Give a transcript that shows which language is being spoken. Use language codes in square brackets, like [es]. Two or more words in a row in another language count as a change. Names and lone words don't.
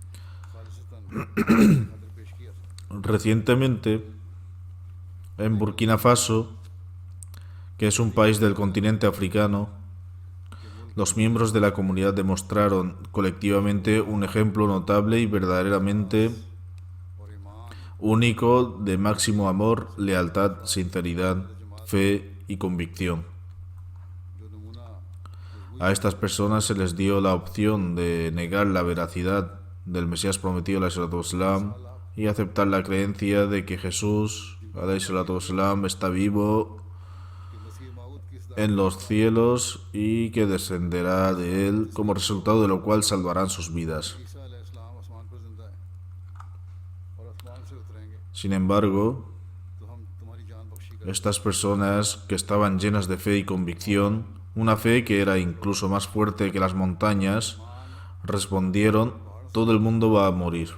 [es] Recientemente, en Burkina Faso, que es un país del continente africano, los miembros de la comunidad demostraron colectivamente un ejemplo notable y verdaderamente único de máximo amor, lealtad, sinceridad, fe y convicción. A estas personas se les dio la opción de negar la veracidad del Mesías prometido, [ar] عليه الصلاة والسلام, [es] y aceptar la creencia de que Jesús, [ar] عليه الصلاة والسلام, [es] está vivo en los cielos y que descenderá de él, como resultado de lo cual salvarán sus vidas. Sin embargo, estas personas que estaban llenas de fe y convicción, una fe que era incluso más fuerte que las montañas, respondieron: todo el mundo va a morir.